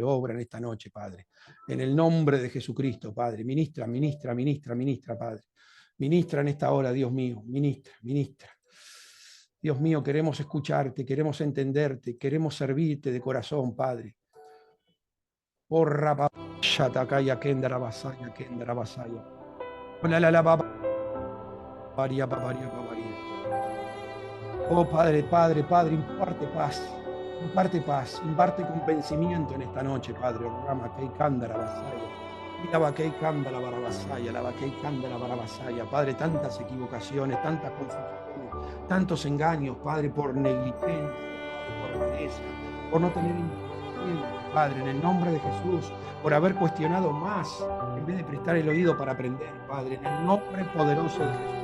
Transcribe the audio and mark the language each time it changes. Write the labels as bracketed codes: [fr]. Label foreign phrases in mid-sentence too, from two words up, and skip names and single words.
[es] Obra en esta noche, Padre. En el nombre de Jesucristo, Padre. Ministra, ministra, ministra, ministra, Padre. Ministra en esta hora, Dios mío. Ministra, ministra. Dios mío, queremos escucharte, queremos entenderte, queremos servirte de corazón, Padre. Porra Shatakaya Kendra Basaya Kendra Basaya. La Babaria Babaria Babaria. Oh Padre, Padre, Padre, imparte paz, imparte convencimiento en esta noche, Padre. Rama Kei Kandara Basaya. La Bakei Kandara Barabasaya, la Bakei Kandara Barabasaya. Padre, tantas equivocaciones, tantas confusiones, tantos engaños, Padre, por negligencia, por pereza, por no tener entendimiento. Padre, en el nombre de Jesús, por haber cuestionado más en vez de prestar el oído para aprender, Padre, en el nombre poderoso de Jesús.